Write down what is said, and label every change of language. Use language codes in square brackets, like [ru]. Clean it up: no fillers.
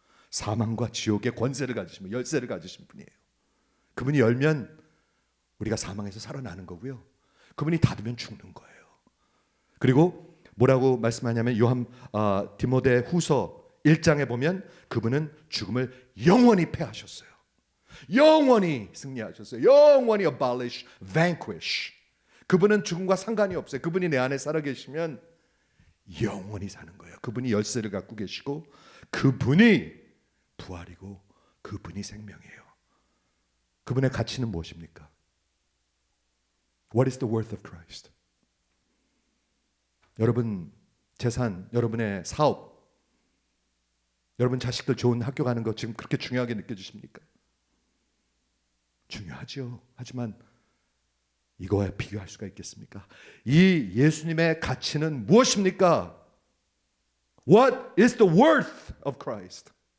[ko] 사망과 지옥의 권세를 가지신 분, 열쇠를 가지신 분이에요. 그분이 열면 우리가 사망에서 살아나는 거고요. 그분이 닫으면 죽는 거예요. 그리고 뭐라고 말씀하냐면 디모데 후서 1장에 보면 그분은 죽음을 영원히 패하셨어요. 영원히 승리하셨어요. 영원히 abolish, vanquish. 그분은 죽음과 상관이 없어요. 그분이 내 안에 살아계시면 영원히 사는 거예요. 그분이 열쇠를 갖고 계시고 그분이 부활이고 그분이 생명이에요. 그분의 가치는 무엇입니까? [en] What is the worth of Christ? [ko] 여러분 재산, 여러분의 사업, 여러분 자식들 좋은 학교 가는 거 지금 그렇게 중요하게 느껴지십니까? 중요하죠. 하지만 이거와 비교할 수가 있겠습니까? 이 예수님의 가치는 무엇입니까? [en] What is the worth of Christ?